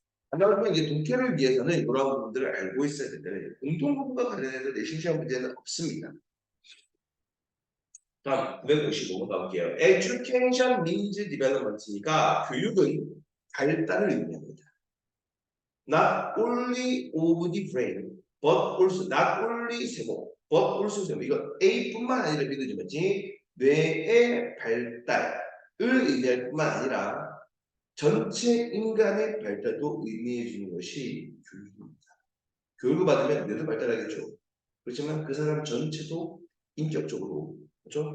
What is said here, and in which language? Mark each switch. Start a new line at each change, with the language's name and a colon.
Korean: 안 나오면 이제 독해를 위해서는 이런 부분들을 알고 있어야 된다. 공통 부분과 관련해서 내 실시간 문제는 없습니다. 다음 955번 가볼게요.
English: Education means development
Korean: 니까 교육은 발달을 의미합니다.
English: Not only of the brain, but also not only 세모, but also 세모.
Korean: 이거 A뿐만 아니라 믿어지 맞지? 뇌의 발달을 의미할 뿐만 아니라 전체 인간의 발달도 의미해 주는 것이 교육입니다. 교육을 받으면 뇌도 발달하겠죠. 그렇지만 그 사람 전체도 인격적으로, 그렇죠?